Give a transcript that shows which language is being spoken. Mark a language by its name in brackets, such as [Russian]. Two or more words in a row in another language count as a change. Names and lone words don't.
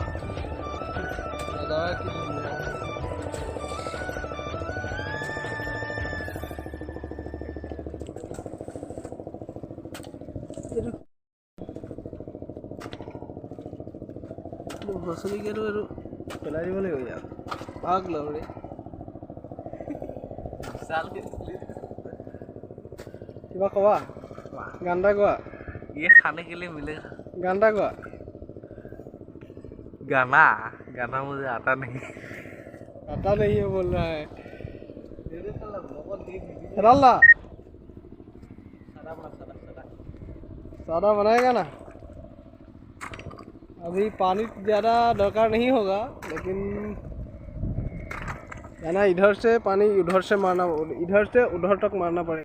[Assamese] নাজাৰা কি ধুনীয়া। বছৰিকেতো এইটো পেলাই দিব লাগিব ইয়াত। পাক লৰে কিবা ক'বা? গান এটা গোৱা। [Hindi] ये खाने के लिए मिलेगा। [Assamese] गान এটা গোৱা। [Hindi] गाना मुझे आता नहीं। आता नहीं है बोल रहा है। फैडलदा सादा बनाएगा ना। अभी पानी ज़्यादा दरकार नहीं होगा, लेकिन जाना इधर से पानी उधर से मारना, इधर से उधर तक मारना पड़ेगा।